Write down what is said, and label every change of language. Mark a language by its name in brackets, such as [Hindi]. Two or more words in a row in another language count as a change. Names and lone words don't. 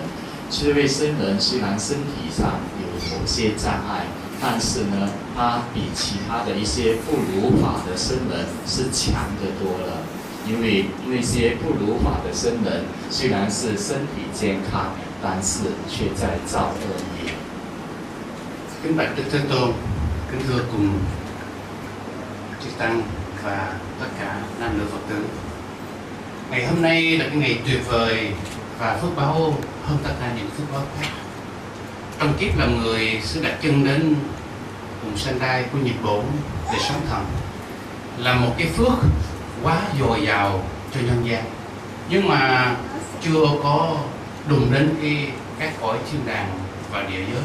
[Chinese] 这位僧人虽然身体上有某些障碍，但是呢，他比其他的一些不如法的僧人是强得多了。因为那些不如法的僧人虽然是身体健康，但是却在造恶业。 [Vietnamese] Kính bạch Đức Thế Tôn, kính thưa cùng chư tăng và tất cả nam nữ Phật tử. Ngày hôm nay là cái ngày tuyệt vời và phước báo hơn tất cả những phước báo khác. Trong kiếp làm người, sư đặt chân đến vùng Sendai của Nhật Bổn để sống thần là một cái phước quá dồi dào cho nhân gian, nhưng mà chưa có đụng đến các cõi thiên đàng và địa giới.